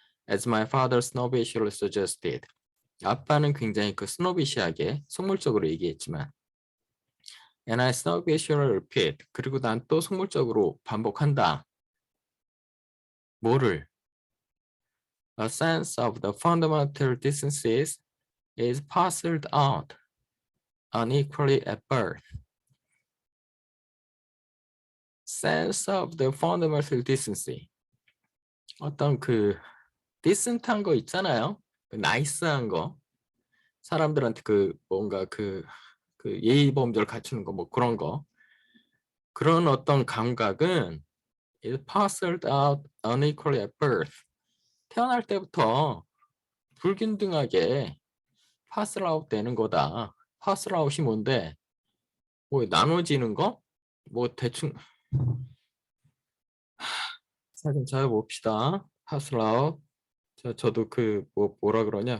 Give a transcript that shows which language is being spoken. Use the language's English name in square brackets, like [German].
[English] As my father snobbishly suggested. [Korean] 아빠는 굉장히 그 스노비시하게 속물적으로 얘기했지만 [English] and I snobbishly repeat. [Korean] 그리고 난 또 속물적으로 반복한다. 뭐를? [English] A sense of the fundamental distances is parceled out unequally at birth. Sense of the fundamental decency. [Korean] 어떤 그 decent한 거 있잖아요. 그 나이스한 거. 사람들한테 그 뭔가 그 예의 범절 갖추는 거 뭐 그런 거. 그런 어떤 감각은 [English] is parceled out unequally at birth. [Korean] 태어날 때부터 불균등하게 파슬 아웃 되는 거다. 파슬 아웃이 뭔데? 뭐 나눠지는 거? 뭐 대충 사진 찾아봅시다. 파슬 아웃. 저도 그 뭐라 그러냐?